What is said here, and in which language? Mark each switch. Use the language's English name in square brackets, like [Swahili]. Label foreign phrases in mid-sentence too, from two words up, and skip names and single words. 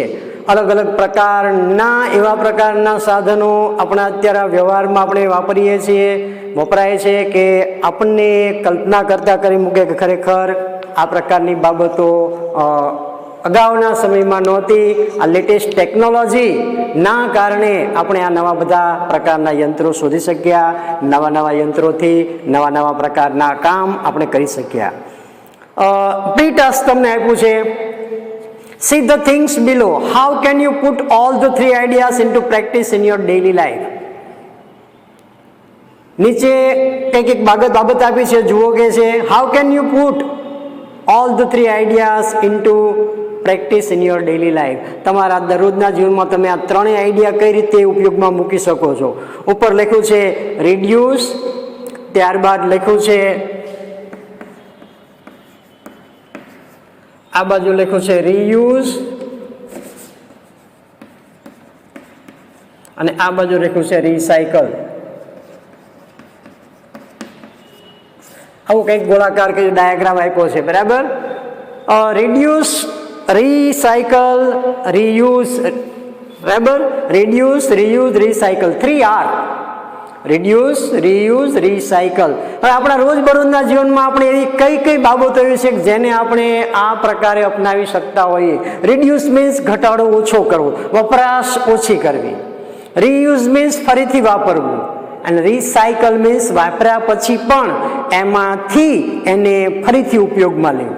[Gujarati] અલગ અલગ પ્રકારના એવા પ્રકારના સાધનો આપણા અત્યારે વ્યવહારમાં આપણે વાપરીએ છીએ, વપરાય છે કે આપણને કલ્પના કરતા કરી મૂકે કે ખરેખર આ પ્રકારની બાબતો અગાઉના સમયમાં નહોતી. આ [English] latest technologyના [Gujarati] કારણે આપણે આ નવા બધા પ્રકારના યંત્રો શોધી શક્યા. નવા યંત્રોથી નવા પ્રકારના કામ આપણે કરી શક્યા. [English] pre task [Gujarati] તમને આપ્યું છે. [English] See the things below. How can you put all the three ideas into practice in your daily life? [Gujarati] નીચે એક બાબત આપી છે, જુઓ કે છે [English] how can you put all the three ideas into practice in your daily life. [Gujarati] તમારા દરરોજના જીવનમાં તમે આ ત્રણેય આઈડિયા કઈ રીતે ઉપયોગમાં મૂકી શકો છો. ઉપર લખ્યું છે reduce, ત્યારબાદ લખ્યું છે આ બાજુ લખ્યું છે reuse અને આ બાજુ લખ્યું છે recycle. આવું કંઈક ગોળાકાર કે ડાયાગ્રામ આપ્યો છે, બરાબર. [English] reduce, recycle, reuse, બરાબર. reduce, reuse, recycle, 3R. reduce, reuse, recycle. [Gujarati] હવે આપણા રોજબરોજના જીવનમાં આપણે એવી કઈ બાબતો એવી છે જેને આપણે આ પ્રકારે અપનાવી શકતા હોઈએ. [English] reduce means [Gujarati] ઘટાડો, ઓછો કરવો, વપરાશ ઓછી કરવી. [English] reuse means [Gujarati] ફરીથી વાપરવું અને [English] recycle means [Gujarati] વાપર્યા પછી પણ એમાંથી એને ફરીથી ઉપયોગમાં લેવું.